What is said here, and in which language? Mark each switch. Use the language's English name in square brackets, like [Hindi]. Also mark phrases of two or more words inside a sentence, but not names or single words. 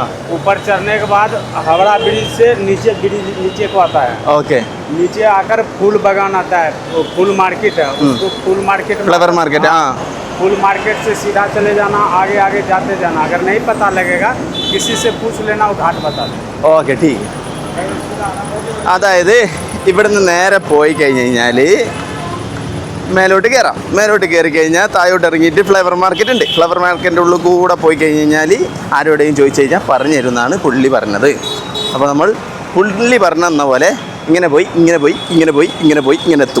[Hindi] ऊपर चढ़ने के बाद हावड़ा ब्रिज से नीचे ब्रिज नीचे को आता है। ओके नीचे आकर फूल बागान आता है, वो फूल मार्केट है, उसको फूल मार्केट फ्लावर मार्केट हाँ फूल मार्केट से सीधा चले जाना, आगे आगे जाते जाना। अगर नहीं पता लगेगा किसी से पूछ लेना, वो घाट बता दे। [Malayalam] ഓക്കെ ടീക്ക് അതായത് ഇവിടുന്ന് നേരെ പോയി കഴിഞ്ഞ് കഴിഞ്ഞാൽ മേലോട്ട് കയറാം. മേലോട്ട് കയറി കഴിഞ്ഞാൽ താഴോട്ട് ഇറങ്ങിയിട്ട് ഫ്ലവർ മാർക്കറ്റ് ഉണ്ട്. ഫ്ലവർ മാർക്കറ്റിൻ്റെ ഉള്ളിൽ കൂടെ പോയി കഴിഞ്ഞ് കഴിഞ്ഞാൽ ആരോടെയും ചോദിച്ചു കഴിഞ്ഞാൽ പറഞ്ഞു തരുമെന്നാണ് പുള്ളി പറഞ്ഞത്. അപ്പോൾ നമ്മൾ പുള്ളി പറഞ്ഞെന്ന പോലെ ഇങ്ങനെ പോയി ഇങ്ങനെ പോയി ഇങ്ങനെ പോയി ഇങ്ങനെ പോയി ഇങ്ങനെ എത്തും.